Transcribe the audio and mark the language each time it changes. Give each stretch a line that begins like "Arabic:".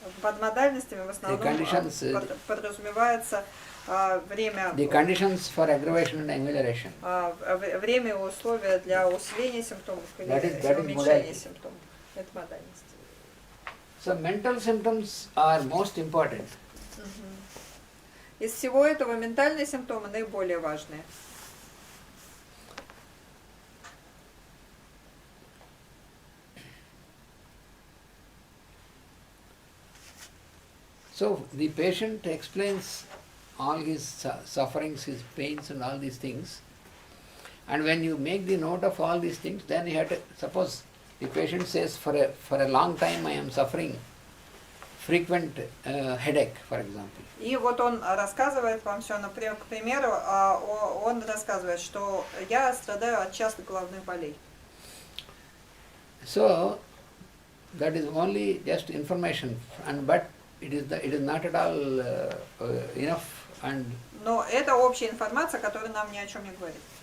Russian: Под модальностями в основном подразумевается время.
English: The conditions for aggravation and amelioration.
Russian: Время и условия для усиления симптомов или уменьшения симптомов. Это модальность.
English: So mental symptoms are most important.
Russian: Из всего этого ментальные симптомы наиболее важные.
English: So the patient explains all his sufferings, his pains and all these things. And when you make the note of all these things, then you have to, suppose the patient says for a long time I am suffering frequent headache, for example.
Russian: И вот он рассказывает вам все, например, к примеру, он рассказывает, что я страдаю от частых головных болей.
English: So that is only just information, but it is not at all enough. And
Russian: но это общая информация, которая нам ни о чем не говорит.